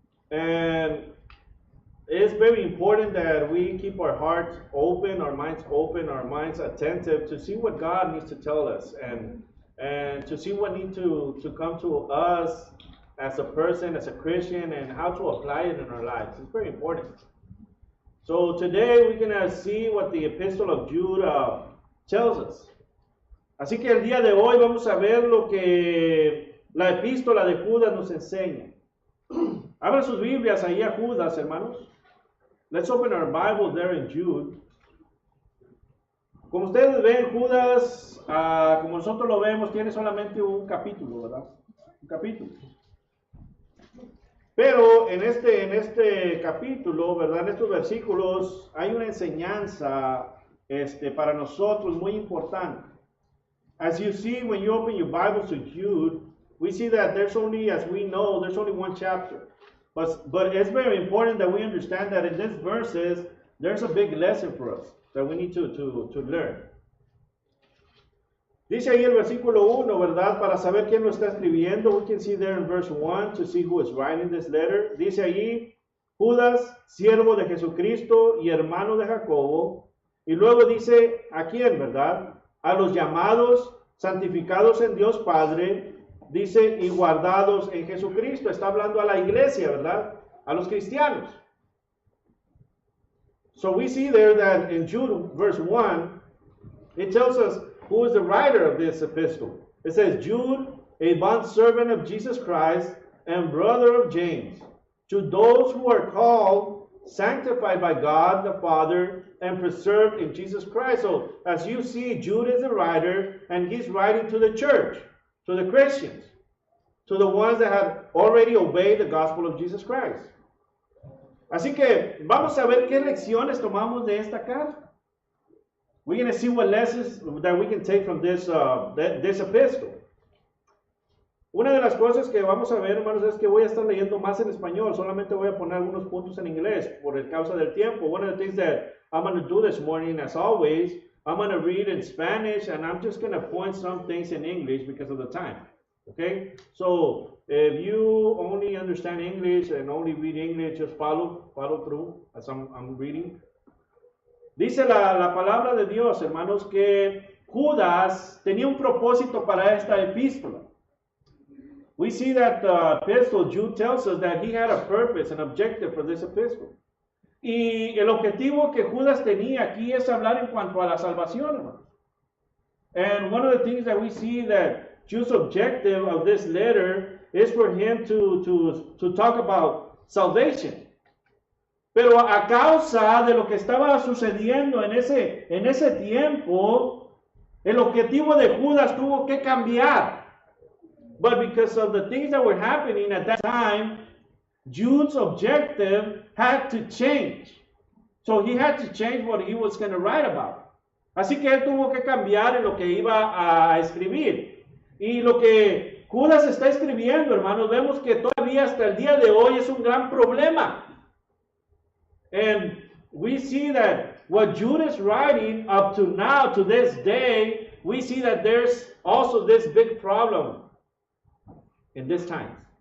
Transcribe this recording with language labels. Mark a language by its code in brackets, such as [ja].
[en] And it's very important that we keep our hearts open, our minds attentive to see what God needs to tell us, and to see what needs to come to us as a person, as a Christian, and how to apply it in our lives. It's very important. So today we're going to see what the Epistle of Jude tells us. [es] Así que el día de hoy vamos a ver lo que la epístola de Judas nos enseña. Abran sus Biblias ahí a Judas, hermanos. [en] Let's open our Bible there in Jude. [es] Como ustedes ven, Judas, como nosotros lo vemos, tiene solamente un capítulo, ¿verdad? Un capítulo. Pero en este capítulo, ¿verdad? En estos versículos hay una enseñanza para nosotros muy importante. [en] As you see, when you open your Bibles to Jude, we see that there's only one chapter. But it's very important that we understand that in these verses, there's a big lesson for us that we need to learn. [es] Dice ahí el versículo 1, ¿verdad? Para saber quién lo está escribiendo, [en] we can see there in verse 1 to see who is writing this letter. [es] Dice ahí, Judas, siervo de Jesucristo y hermano de Jacobo. Y luego dice, ¿a quién, verdad? A los llamados, santificados en Dios Padre, dice, y guardados en Jesucristo. Está hablando a la iglesia, ¿verdad? A los cristianos. [en] So we see there that in Jude, verse 1, it tells us who is the writer of this epistle. It says, Jude, a bondservant of Jesus Christ and brother of James, to those who are called, sanctified by God the Father, and preserved in Jesus Christ. So as you see, Jude is the writer, and he's writing to the church, to the Christians, to the ones that have already obeyed the gospel of Jesus Christ. [es] Así que vamos a ver qué lecciones tomamos de esta carta. [en] We're going to see what lessons that we can take from this epistle. [es] Una de las cosas que vamos a ver, hermanos, es que voy a estar leyendo más en español. Solamente voy a poner algunos puntos en inglés por el causa del tiempo. [en] One of the things that I'm going to do this morning, as always, I'm going to read in Spanish, and I'm just going to point some things in English because of the time. Okay? So, if you only understand English and only read English, just follow through as I'm reading. [es] Dice la palabra de Dios, hermanos, que Judas tenía un propósito para esta epístola. [en] We see that the epistle, Jude tells us that he had a purpose, an objective for this epistle. [es] Y el objetivo que Judas tenía aquí es hablar en cuanto a la salvación, hermano. [en] And one of the things that we see that Jude's objective of this letter is for him to talk about salvation. [es] Pero a causa de lo que estaba sucediendo en ese tiempo, el objetivo de Judas tuvo que cambiar. [en] But because of the things that were happening at that time, Jude's objective had to change. So he had to change what he was going to write about. [es] Así que él tuvo que cambiar en lo que iba a escribir. Y lo que Judas está escribiendo, hermanos, vemos que todavía hasta el día de hoy es un gran problema. [en] And we see that what Jude is writing up to now, to this day, we see that there's also this big problem in this time.